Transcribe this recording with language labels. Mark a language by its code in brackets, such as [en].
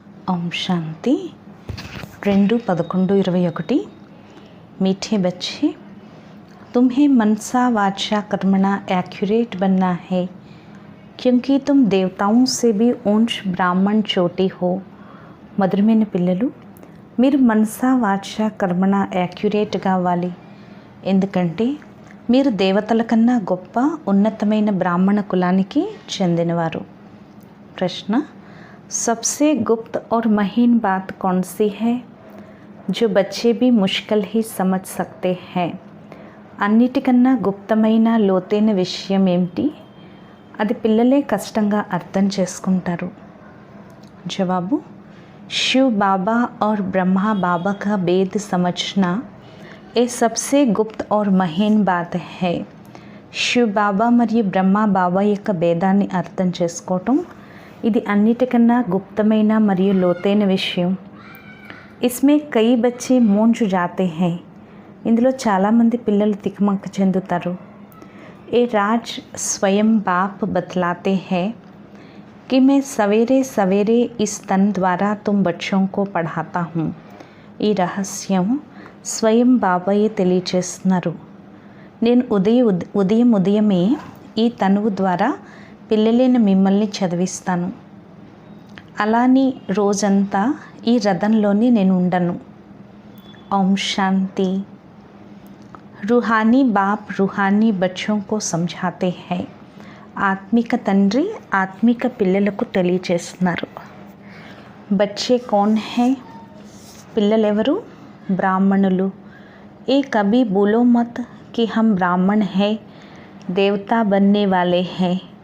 [hi] ओम शांति 2-11-21 मीठे बच्चे, तुम्हें मनसा वाचा कर्मणा एक्यूरेट बनना है क्योंकि तुम देवताओं से भी ऊंच ब्राह्मण चोटी हो। [te] మధురమైన పిల్లలు, మీరు మనసా వాచ కర్మణ యాక్యురేట్గా అవ్వాలి. ఎందుకంటే మీరు దేవతల కన్నా గొప్ప ఉన్నతమైన బ్రాహ్మణ కులానికి చెందినవారు. ప్రశ్న, [hi] सबसे गुप्त और महीन बात कौन सी है जो बच्चे भी मुश्किल ही समझ सकते हैं? [te] అన్నిటికన్నా గుప్తమైన లోతైన విషయం ఏమిటి? అది పిల్లలే కష్టంగా అర్థం చేసుకుంటారు. జవాబు, [hi] शिव बाबा और ब्रह्मा बाबा का भेद समझना ये सबसे गुप्त और महीन बात है. [te] शिव बाबा మరియు బ్రహ్మ బాబా యొక్క భేదాన్ని అర్థం చేసుకోవటం ఇది అన్నిటికన్నా గుప్తమైన మరియు లోతైన విషయం. [hi] इसमें कई बच्चे मूंझ जाते हैं. [te] ఇందులో చాలామంది పిల్లలు తికమక చెందుతారు. [hi] ये राज स्वयं बाप बतलाते हैं कि मैं सवेरे सवेरे इस तन द्वारा तुम बच्चों को पढ़ाता हूँ. [te] ఈ రహస్యం స్వయం బాబాయే తెలియచేస్తున్నారు. నేను ఉదయమే ఈ తనువు ద్వారా పిల్లలైన మిమ్మల్ని చదివిస్తాను. అలాని రోజంతా ఈ రథంలోని నేను ఉండను. ఓం శాంతి. [hi] रूहानी बाप रूहानी बच्चों को समझाते हैं. [te] ఆత్మిక తండ్రి ఆత్మిక పిల్లలకు తెలియచేస్తున్నారు. [hi] బచ్చే కౌన్ హై? [te] పిల్లలెవరు? బ్రాహ్మణులు. [hi] ఏ కభీ బోలో మత్ కి హమ్ బ్రాహ్మణ్ హై, దేవతా బన్నే వాలే హై.